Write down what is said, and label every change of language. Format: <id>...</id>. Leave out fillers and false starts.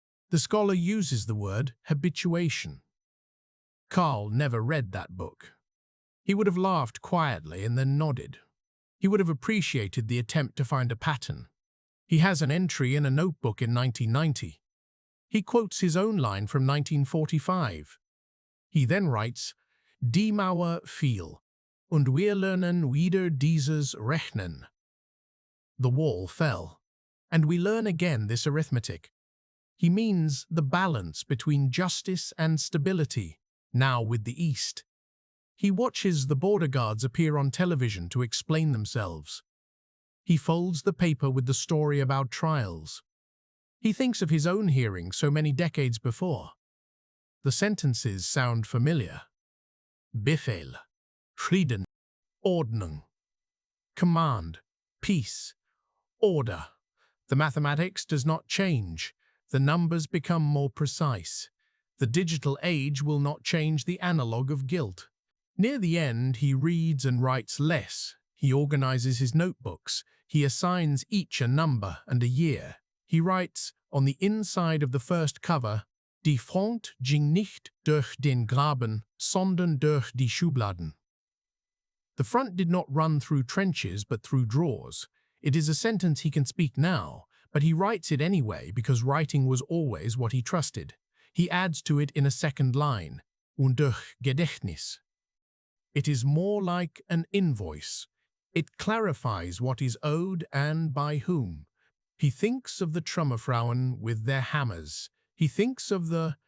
<en>The scholar uses the word habituation. Karl never read that book. He would have laughed quietly and then nodded. He would have appreciated the attempt to find a pattern. He has an entry in a notebook in 1990. He quotes his own line from 1945. He then writes,</en> <de>Die Mauer fiel, und wir lernen wieder dieses Rechnen.</de> <en>The wall fell, and we learn again this arithmetic. He means the balance between justice and stability, now with the East. He watches the border guards appear on television to explain themselves. He folds the paper with the story about trials. He thinks of his own hearing so many decades before. The sentences sound familiar.</en> <de>Befehl, Frieden, Ordnung.</de> <en>Command, peace, order. The mathematics does not change. The numbers become more precise. The digital age will not change the analog of guilt. Near the end, he reads and writes less. He organizes his notebooks. He assigns each a number and a year. He writes, on the inside of the first cover,</en> <de>Die Front ging nicht durch den Graben, sondern durch die Schubladen.</de> <en>The front did not run through trenches but through drawers. It is a sentence he can speak now, but he writes it anyway because writing was always what he trusted. He adds to it in a second line,</en> <de>und durch Gedächtnis.</de> <en>It is more like an invoice. It clarifies what is owed and by whom. He thinks of the Trümmerfrauen with their hammers. He thinks of the</en>